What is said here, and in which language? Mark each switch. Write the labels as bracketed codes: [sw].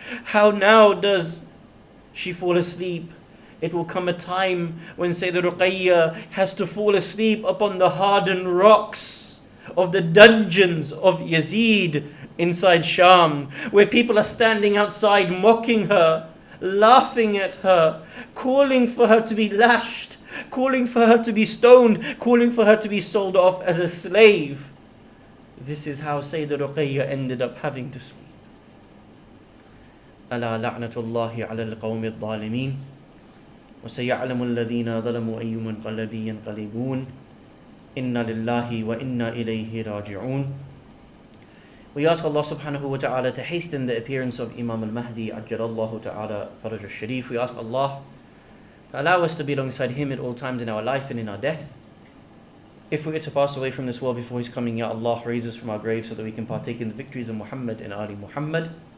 [en] How now does she fall asleep? It will come a time when Sayyidah Ruqayya has to fall asleep upon the hardened rocks of the dungeons of Yazid inside Sham, where people are standing outside mocking her, laughing at her, calling for her to be lashed, calling for her to be stoned, calling for her to be sold off as a slave. This is how Sayyidah Ruqayya ended up having to sleep. [ar] ألا لعنة الله على القوم الظالمين وسيعلم الذين ظلموا أي منقلب ينقلبون إنا لله وإنا إليه راجعون. [en] We ask Allah subhanahu wa ta'ala to hasten the appearance of Imam al-Mahdi Ajjalallahu ta'ala Faraj al-Sharif. We ask Allah to allow us to be alongside him at all times in our life and in our death. If we get to pass away from this world before his coming, Ya Allah, raise us from our graves so that we can partake in the victories of Muhammad and Ali Muhammad.